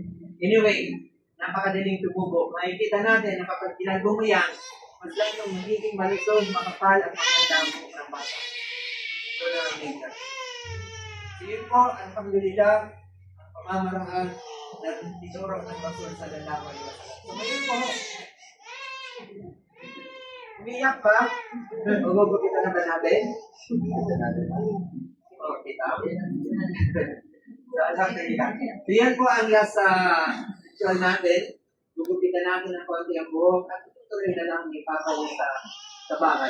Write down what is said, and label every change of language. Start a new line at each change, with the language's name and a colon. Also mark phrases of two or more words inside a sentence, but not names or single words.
Filipino: Anyway, napakadaling tumubo. Makikita natin na kapag kinalbo mo yan, mas lang yung magiging malusog, makapal at magandang buhok ng bata. So, naramdaman. So, yun po, alhamdulillah, ang pamamaraan na tinuro ng Rasul
Arabic: صلى الله عليه وسلم.
Filipino: So, ngayon po, umiyak pa. Magugupita na ba natin? O, kita. So, alhamdulillah. So, yan po ang
English: last ritual
Filipino: natin. Gugupitan natin ng konti ang buhok at tuloy na lang ipapawin sa bahay.